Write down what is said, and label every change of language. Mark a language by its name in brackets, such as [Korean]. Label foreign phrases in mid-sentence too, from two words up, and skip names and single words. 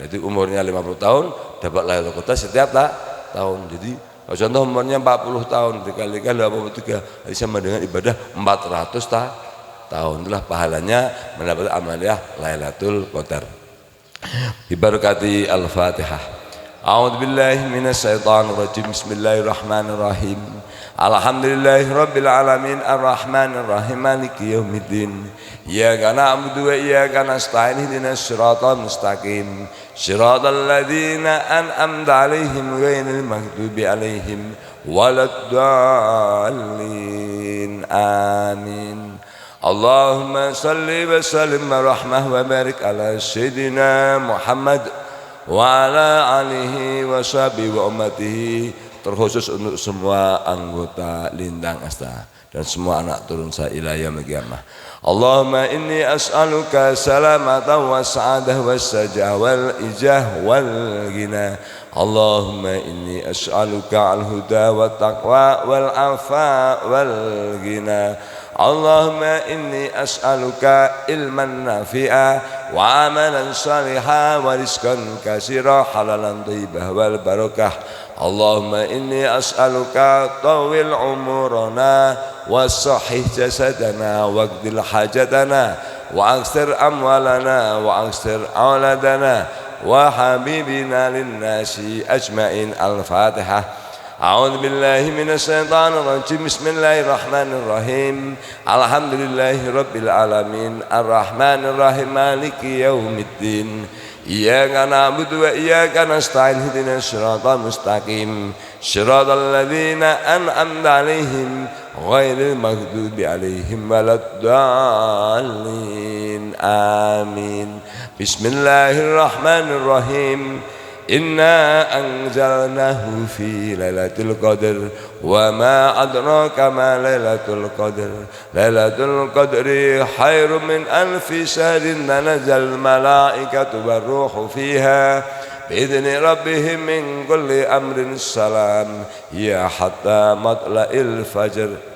[Indonesian] Jadi umurnya 50 tahun dapat Lailatul Qadar setiap tahun. Jadi contoh umurnya 40 tahun dikalikan 83, jadi sama dengan ibadah 400 tahun. Itulah pahalanya mendapat amaliyah Lailatul Qadar. [Arabic] ببركة الفاتحة. أعوذ بالله من الشيطان الرجيم. بسم الله الرحمن الرحيم. الحمد لله رب العالمين الرحمن الرحيم مالك يوم الدين. إياك نعبد وإياك نستعين اهدنا الصراط المستقيم. صراط الذين أنعمت عليهم غير المغضوب عليهم ولا الضالين. آمين. اللهم صل وسلم ورحمة وبارك على سيدنا محمد وعلى آله وصحبه وأمته, [Indonesian] terkhusus untuk semua anggota Lintang Asta dan semua anak turun saya [Arabic] إلى يوم القيامة. اللهم إني أسألك سلامة وسعادة وسجاح والإجاح والغنى. اللهم إني أسألك الهدى والتقوى والعفاف والغنى. اللهم إني أسألك علما نافعا وعملا صالحة ورزقا كثيرا حلالا طيبة والبركة. اللهم إني أسألك طول أعمارنا وصحح أجسادنا واقض حاجاتنا وأكثر أموالنا وأكثر أولادنا وحببنا للناس أجمعين. الفاتحة. أعوذ بالله من الشيطان الرجيم. بسم الله الرحمن الرحيم. الحمد لله رب العالمين الرحمن الرحيم مالك يوم الدين. إياك نعبد وإياك نستعين اهدنا الصراط المستقيم. صراط الذين أنعمت عليهم غير المغضوب عليهم ولا الضالين. آمين. بسم الله الرحمن الرحيم. إنا أنزلناه في ليلة القدر وما أدراك ما ليلة القدر. ليلة القدر خير من ألف شهر تنزل الملائكة والروح فيها بإذن ربهم من كل أمر سلام هي حتى مطلع الفجر.